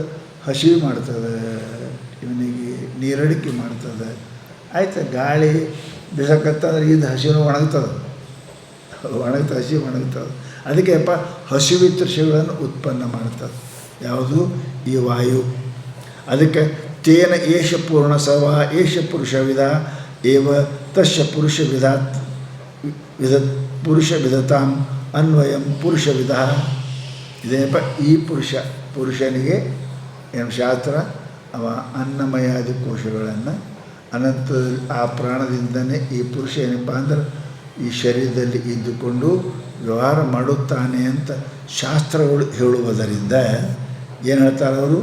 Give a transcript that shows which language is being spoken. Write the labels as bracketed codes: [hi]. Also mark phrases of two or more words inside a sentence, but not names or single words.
[kn] ಹಸಿವು ಮಾಡ್ತದೆ, ಇವನಿಗೆ ನೀರಡಿಕೆ ಮಾಡ್ತದೆ. ಆಯ್ತು, ಗಾಳಿ ಬಿಸಕತ್ತಂದ್ರೆ ಇದು ಹಸಿವು ಒಣಗ್ತದೆ, ಹಸಿವು ಒಣಗ್ತದೆ. ಅದಕ್ಕೆಪ್ಪ ಹಸಿವಿತೃಷಗಳನ್ನು ಉತ್ಪನ್ನ ಮಾಡ್ತದೆ. ಯಾವುದು? ಈ ವಾಯು. ಅದಕ್ಕೆ [sa] ತೇನ ಏಷ ಪೂರ್ಣ ಸವ ಏಷ ಪುರುಷವಿಧ ಏವ ತಸ್ಯ ಪುರುಷವಿಧತಾಂ ಅನ್ವಯಂ ಪುರುಷವಿಧ. [kn] ಇದೇನಪ್ಪ ಈ ಪುರುಷನಿಗೆ ಏನು ಶಾಸ್ತ್ರ, ಅವ ಅನ್ನಮಯಾದಿ ಕೋಶಗಳನ್ನು ಅನಂತದಲ್ಲಿ ಆ ಪ್ರಾಣದಿಂದನೇ ಈ ಪುರುಷ ಏನಪ್ಪ ಅಂದ್ರೆ ಈ ಶರೀರದಲ್ಲಿ ಇದ್ದುಕೊಂಡು ವ್ಯವಹಾರ ಮಾಡುತ್ತಾನೆ ಅಂತ ಶಾಸ್ತ್ರಗಳು ಹೇಳುವುದರಿಂದ ಏನು ಹೇಳ್ತಾರೆ ಅವರು?